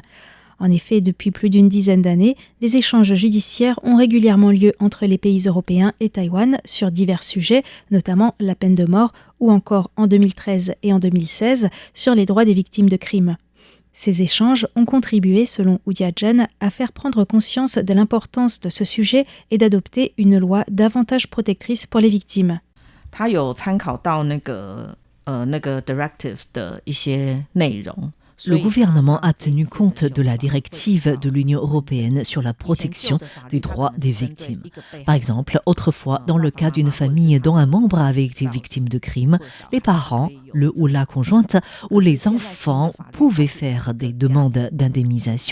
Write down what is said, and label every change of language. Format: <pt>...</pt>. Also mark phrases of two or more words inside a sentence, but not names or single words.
<fr>En effet, depuis plus d'une dizaine d'années, des échanges judiciaires ont régulièrement lieu entre les pays européens et Taïwan sur divers sujets, notamment la peine de mort ou encore en 2013 et en 2016 sur les droits des victimes de crimes. Ces échanges ont contribué, selon Wu Jiazhen, à faire prendre conscience de l'importance de ce sujet et d'adopter une loi davantage protectrice pour les victimes.</fr> <zh>他有参考到那个 directive 的一些内容</zh> <fr>Le gouvernement a tenu compte de la directive de l'Union européenne sur la protection des droits des victimes. Par exemple, autrefois, dans le cas d'une famille dont un membre avait été victime de crimes, les parents, le ou la conjointe ou les enfants pouvaient faire des demandes d'indemnisation.</fr>